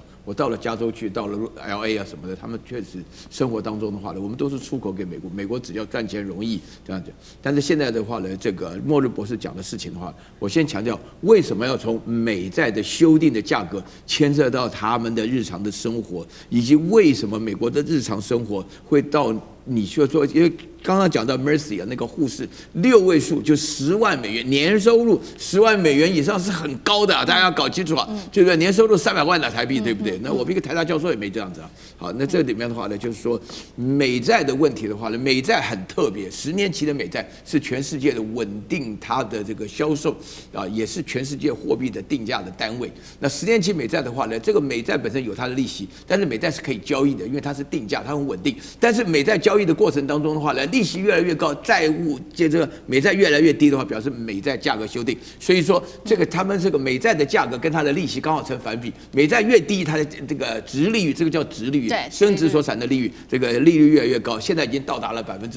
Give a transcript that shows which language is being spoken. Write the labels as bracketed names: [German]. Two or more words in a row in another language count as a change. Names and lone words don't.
[Chinese] 我到了加州去，到了 LA 啊什麼的，他們確實生活當中的話呢，我們都是出口給美國，美國只要賺錢容易這樣子。但是現在的話呢，這個末日博士講的事情的話，我先強調為什麼要從美債的修訂的價格牽涉到他們的日常的生活，以及為什麼美國的日常生活會到你說，因為剛剛講到 Mercy 啊，那個護士6位數就10萬美元年收入，10萬美元以上是很高的啊，大家要搞清楚啊，对不对？年收入300萬的台幣，對不對？那我們一個台大教授也沒這樣子啊。好，那這裡面的話呢，就是說美債的問題的話呢，美債很特別，10年期的美債是全世界的穩定它的這個銷售啊，也是全世界貨幣的定價的單位。那10年期美債的話呢，這個美債本身有它的利息，但是美債是可以交易的，因為它是定價，它很穩定。但是美債交易的過程當中的話呢，利息越來越高，債務这個美債越來越低的話，表示美債價格修訂。所以說，這個他們這個美債的價格跟它的利息剛好成反比，美債越低，它的這個殖利率，這個叫殖利率，對，升值所產的利率，这個利率越來越高，現在已經到達了5%。